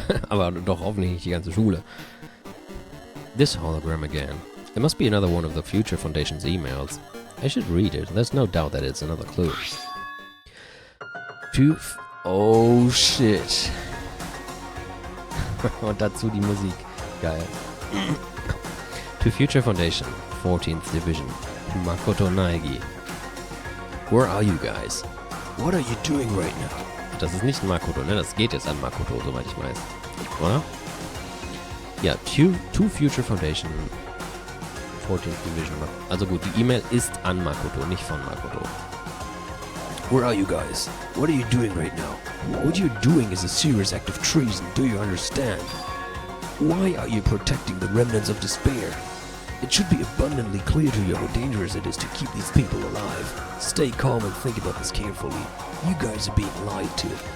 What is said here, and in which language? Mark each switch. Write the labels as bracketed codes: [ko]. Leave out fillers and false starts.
[de] Aber doch hoffentlich nicht die ganze Schule. [en] This hologram again. There must be another one of the Future Foundation's emails. I should read it. There's no doubt that it's another clue. Oh shit. [de] Und dazu die Musik. Geil. [en] To Future Foundation, 14th Division. Makoto Naegi. Where are you guys? What are you doing right now? [de] Das ist nicht Makoto, ne? Das geht jetzt an Makoto, soweit ich weiß. Oder? [en] Ja, to Future Foundation, 14th Division. [de] Also gut, die E-Mail ist an Makoto, nicht von Makoto. [en] Where are you guys? What are you doing right now? What you're doing is a serious act of treason, do you understand? Why are you protecting the remnants of despair? It should be abundantly clear to you how dangerous it is to keep these people alive. Stay calm and think about this carefully. You guys are being lied to.